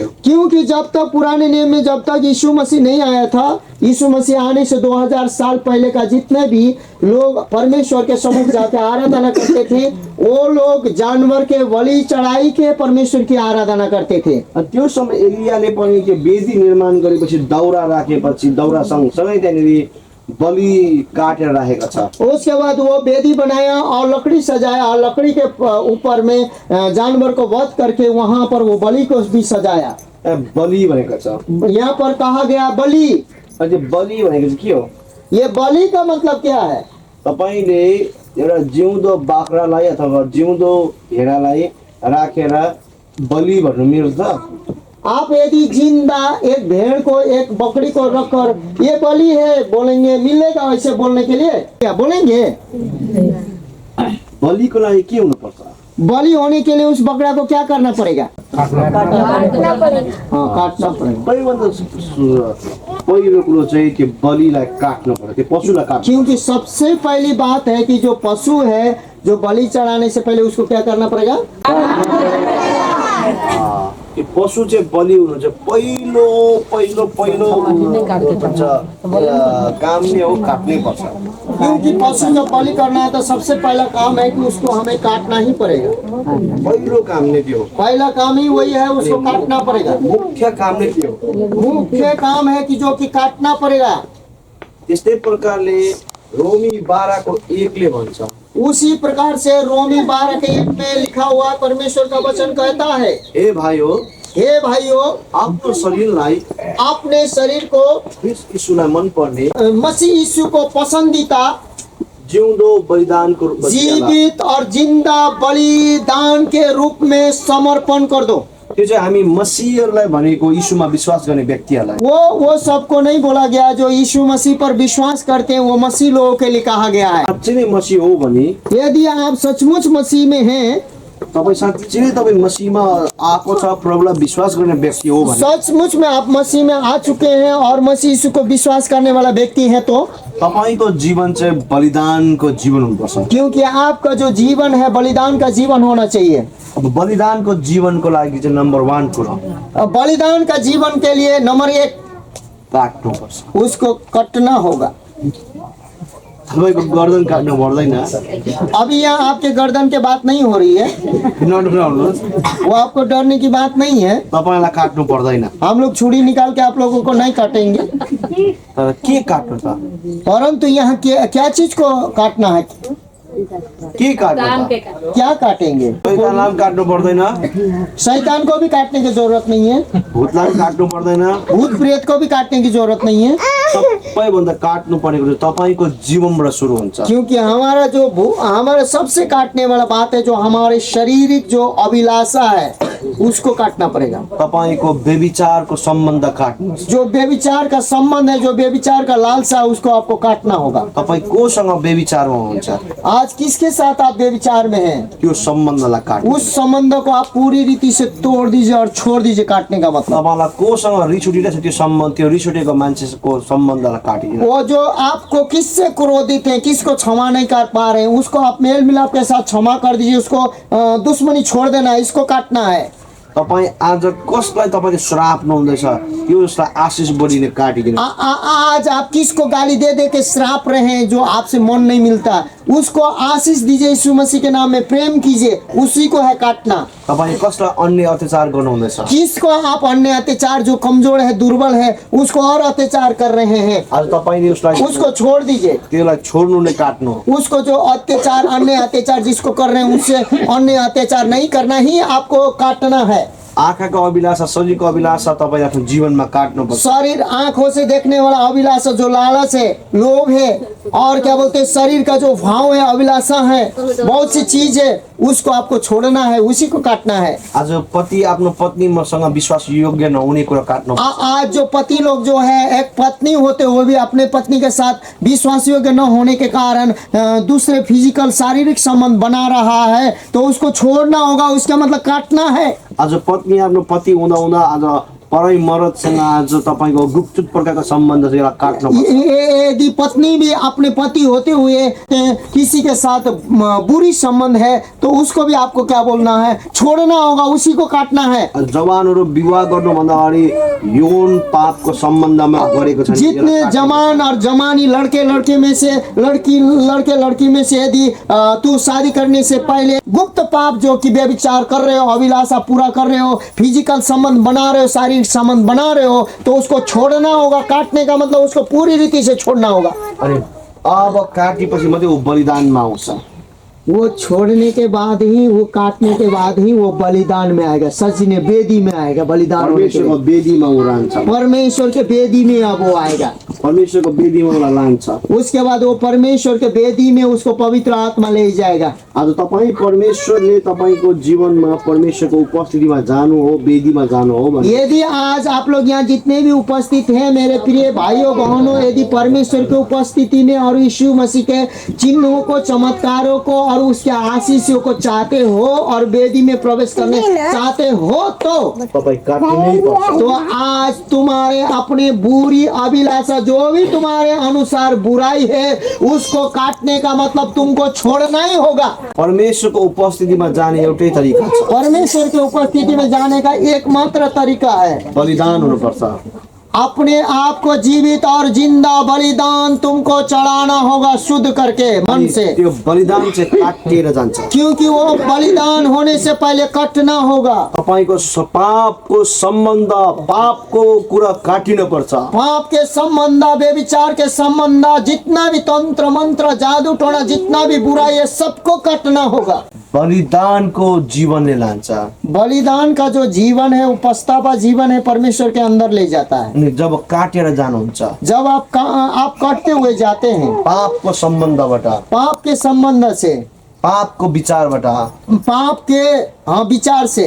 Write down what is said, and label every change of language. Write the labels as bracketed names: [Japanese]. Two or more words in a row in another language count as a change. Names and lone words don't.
[Hindi] क्योंकि जब तक पुराने नियम में जब तक यीशु मसीह नहीं आया था, यीशु मसीह आने से 2000 साल पहले का जितने भी लोग परमेश्वर के सम्मुख जाकर आराधना करते थे, वो लोग जानवर के बलि चढ़ाई के परमेश्वर की आराधना करते थे। [Nepali] त्यो समय एलियाले पनि त्यो वेदी निर्माण गरेपछि दाउरा राखेपछि दाउरा सँगसँगै त्यहाँनिर बलि काटेर राखेको छ। [Hindi] उसके बाद वो वेदी बनाया और लकड़ी सजाया और लकड़ी के ऊपर में जानवर को वध करके वहाँ पर वो बलि को भी सजाया। [Nepali] बलि भनेको छ, [Hindi] यहाँ पर कहा गया बलि। [Nepali] अझै बलि भनेको चाहिँ के हो? [Hindi] ये बलि का मतलब क्या है? [Nepali] तपाईले एउटा जिउँदो बाख्रालाई अथवा जिउँदो भेडालाई राखेर बलि भन्नु मिल्छ? [Hindi] आप यदि जिंदा एक भेड़ को, एक बकरी को रखकर ये बलि है बोलेंगे, मिलेगा वैसे बोलने के लिए? क्या बोलेंगे? [Nepali] बलिको लागि के हुनुपर्छ? [Hindi] बलि होने के लिए उस बकरा को क्या करना पड़ेगा? काटना पड़ेगा। [Nepali] पहिलो कुरो चाहिँ त्यो बलिलाई काट्नु पर्यो, त्यो पशुलाई काट्नु। [Hindi] क्योंकि सबसे पहली बात है कि जो पशु है, जो बलि चढ़ाने से पहले उसको क्या करना पड़ेगा? [Nepali] त्यो पशु चाहिँ बलि हुनु चाहिँ पहिलो काम नै हो, काट्नै पर्छ। [Hindi] क्योंकि पशु जब बलि करना है तो सबसे पहला काम है कि उसको हमें काटना ही पड़ेगा। [Nepali] पहिलो काम नै त्यो, [Hindi] पहला काम ही वही है, उसको काटना पड़ेगा। [Nepali] मुख्य काम नै त्यो। [Hindi] मुख्य काम है कि जो कि काटना पड़ेगा। [Nepali] त्यस्तै प्रकारले रोमी 12 को 1 ले भन्छ, [Hindi] उसी प्रकार से रोमी 12 के 1 में लिखा हुआ परमेश्वर का वचन कहता है, [Nepali] हे भाइयों आफ्नो शरीरलाई, [Hindi] अपने शरीर को [Nepali] ख्रीष्ट यीशुलाई मन पर्ने [Hindi] मसीह यीशु को पसंदीदा [Nepali] जिउँदो बलिदानको रूपमा [Hindi] जीवित और जिंदा बलिदान के रूप में समर्पण कर दो। [Nepali] त्यो चाहिँ हामी मसीहहरूलाई भनेको यीशुमा विश्वास गर्ने व्यक्तिहरूलाई। [Hindi] वो सबको नहीं बोला गया, जो यीशु मसीह पर विश्वास करते हैं वो मसीह लोगों के लिए कहा गया है। [Nepali] साँच्चै नै मसीह हो भने, [Hindi] यदि आप सचमुच मसीह में हैं, [Nepali] तपाईँ साँच्चै नै तपाईँ मसीहमा आएको छ, प्रभुलाई विश्वास गर्ने व्यक्ति हो भने, [Hindi] सचमुच में आप मसीह में आ चुके हैं और मसीह यीशु को विश्वास करने वाला व्यक्ति है, तो [Nepali] तपाईको जीवन चाहिँ बलिदानको जीवन हुनुपर्छ। [Hindi] क्योंकि आपका जो जीवन है बलिदान का जीवन होना चाहिए। [Nepali] अब बलिदानको जीवनको लागि चाहिँ नम्बर 1 कुरो, [Hindi] बलिदान का जीवन के लिए नंबर 1 [Nepali] काट्नुपर्छ। [Hindi] उसको कटना होगा। [Nepali] तपाईँको गर्दन काट्नु पर्दैन। [Hindi] अभी यहाँ आपके गर्दन के बात नहीं हो रही है, [Nepali] नडराउनुहोस्, [Hindi] वो आपको डरने की बात नहीं है। [Nepali] तपाईँलाई काट्नु पर्दैन। [Hindi] हम लोग छुरी निकाल के आप लोगों को नहीं काटेंगे, [Nepali] तर के काट्नु छ? [Hindi] परंतु यहाँ क्या चीज को काटना है? [Nepali] के काट्नु त? [Hindi] क्या काटेंगे? [Nepali] शैतानलाई पनि काट्नु पर्दैन, [Hindi] शैतान को भी काटने की जरूरत नहीं है, [Nepali] भूतलाई पनि काट्नु पर्दैन। [Hindi] भूत प्रेत को भी काटने की जरूरत नहीं है, [Nepali] सबैभन्दा काट्नु परेको चाहिँ तपाईँको जीवनबाट सुरु हुन्छ। [Hindi] क्योंकि हमारा सबसे काटने वाला बात है जो हमारे शारीरिक जो अभिलाषा है उसको काटना पड़ेगा। [Nepali] तपाईँको व्यभिचारको सम्बन्ध काट्नुहोस्। [Hindi] जो व्यभिचार का संबंध है, जो व्यभिचार का लालसा है, उसको आपको काटना होगा। [Nepali] तपाईँ कोसँग व्यभिचारमा हुनुहुन्छ [Hindi] आज किसके साथ आप व्यभिचार में हैं, [Nepali] त्यो सम्बन्धलाई काट्नु। [Hindi] उस संबंध को आप पूरी रीति से तोड़ दीजिए और छोड़ दीजिए। काटने का मतलब [Nepali] तपाईँलाई कोसँग रिस उठिरहेछ त्यो सम्बन्ध, त्यो रिस उठेको मान्छेको सम्बन्धलाई काटिदिनु। [Hindi] वो जो आपको किससे क्रोधित है, किसको क्षमा नहीं कर पा रहे हैं, उसको आप मेल मिलाप के साथ क्षमा कर दीजिए। उसको दुश्मनी छोड़ देना है, इसको काटना है। [Nepali] तपाईँ आज कसलाई तपाईँले श्राप्नु हुँदैछ त्यो उसलाई आशिष बढीले काटिदिनु। [Hindi] आज आप किसको गाली दे दे के श्राप रहे हैं, जो आपसे मन नहीं मिलता, उसको आशीष दीजिए। यीशु मसीह के नाम में प्रेम कीजिए, उसी को है काटना। [Nepali] तपाईँ कसलाई अन्य अत्याचार गर्नुहुँदैछ, [Hindi] किसको आप अन्य अत्याचार, जो कमजोर है, दुर्बल है, उसको और अत्याचार कर रहे हैं, [Nepali] आज तपाईँले उसलाई [Hindi] उसको छोड़ दीजिए। [Nepali] त्यसलाई छोड्नु नै काट्नु। [Hindi] उसको जो अत्याचार, अन्य अत्याचार जिसको कर रहे हैं, उससे अन्य अत्याचार नहीं करना ही आपको काटना है। [Nepali] आँखाको अभिलाषा, शरीरको अभिलाषा तपाईँ आफ्नो जीवनमा काट्नुपर्छ। [Hindi] शरीर आंखों से देखने वाला अभिलाषा, जो लालच है, लोभ है, और क्या बोलते हैं, शरीर का जो भाव है, अभिलाषा है, बहुत सी चीज है, उसको आपको छोड़ना है, उसी को काटना है। [Nepali] आज पति आफ्नो पत्नीसँग विश्वास योग्य नहुने कुरा काट्नु। [Hindi] आज जो पति लोग जो है, एक पत्नी होते वो भी अपने पत्नी के साथ विश्वास योग्य न होने के कारण दूसरे फिजिकल शारीरिक संबंध बना रहा है, तो उसको छोड़ना होगा। उसका मतलब काटना है। [Nepali] आज पत्नी आफ्नो पति हुँदा हुँदा आज परै मर्दसँग आज तपाईँको गुप्त प्रकारको सम्बन्ध चाहिँ यसलाई काट्नु। [Hindi] यदि पत्नी भी अपने पति होते हुए किसी के साथ बुरी संबंध है, तो उसको भी आपको क्या बोलना है, छोड़ना होगा, उसी को काटना है। [Nepali] जवानहरू विवाह गर्नुभन्दा अगाडि यौन पापको सम्बन्धमा गरेको छ। [Hindi] जितने जवान और जवानी लड़के लड़के में से लड़की में से यदि तू शादी करने से पहले गुप्त पाप जो कि व्यभिचार कर रहे हो, अभिलाषा पूरा कर रहे हो, फिजिकल संबंध बना रहे हो, शारीरिक संबंध बना रहे हो, तो उसको छोड़ना होगा। काटने का मतलब उसको पूरी रीति से छोड़ना होगा। [Nepali] अनि अब काटेपछि मात्रै वो बलिदानमा आउँछ। [Hindi] वो छोड़ने के बाद ही, वो काटने के बाद ही वो बलिदान में आएगा, सजने बेदी में आएगा। बलिदान होने के [Nepali] परमेश्वरको [Hindi] बाद [Nepali] वेदीमा ऊ रहन्छ। [Hindi] परमेश्वर के बेदी में अब वो आएगा। [Nepali] परमेश्वरको वेदीमा उसलाई लान्छ। [Hindi] उसके बाद वो परमेश्वर के बेदी में उसको पवित्र आत्मा ले जाएगा। [Nepali] आज तपाईँ परमेश्वरले तपाईँको जीवनमा परमेश्वरको उपस्थितिमा जानु हो, वेदीमा जानु हो भने [Hindi] यदि आज आप लोग यहाँ जितने भी उपस्थित हैं, मेरे प्रिय भाइयों बहनों, यदि परमेश्वर की उपस्थिति में और यीशु मसीह के चिन्हों को, चमत्कारों को और उसके आशीषों को चाहते हो और वेदी में प्रवेश करने चाहते हो, तो [Nepali] तपाईँ काट्नै पर्छ। [Hindi] तो आज तुम्हारे अपने बुरी अभिलाषा, जो भी तुम्हारे अनुसार बुराई है, उसको काटने का मतलब तुमको छोड़ना ही होगा। [Nepali] परमेश्वरको उपस्थितिमा जाने एउटै तरिका छ, [Hindi] परमेश्वर की उपस्थिति में जाने का एकमात्र तरीका है, [Nepali] बलिदान हुनुपर्छ। [Hindi] अपने आप को जीवित और जिंदा बलिदान तुमको चढ़ाना होगा, शुद्ध करके मन से। [Nepali] त्यो बलिदान चाहिँ काटिएर जान्छ। [Hindi] क्योंकि वो बलिदान होने से पहले कटना होगा। [Nepali] तपाईँको पापको सम्बन्ध, पापको कुरा काटिन पर्छ। [Hindi] पाप के संबंध, व्यभिचार के संबंध, जितना भी तंत्र मंत्र, जादू टोना, जितना भी बुराई है, सबको कटना होगा। [Nepali] बलिदानको जीवनले लान्छ। [Hindi] बलिदान का जो जीवन है, वो पछतावा जीवन है, परमेश्वर के अंदर ले जाता है। [Nepali] अनि जब काटेर जानुहुन्छ, [Hindi] जब आप कटते हुए जाते हैं, [Nepali] पापको सम्बन्धबाट, [Hindi] पाप के संबंध से, [Nepali] पापको विचारबाट, [Hindi] पाप के विचार से,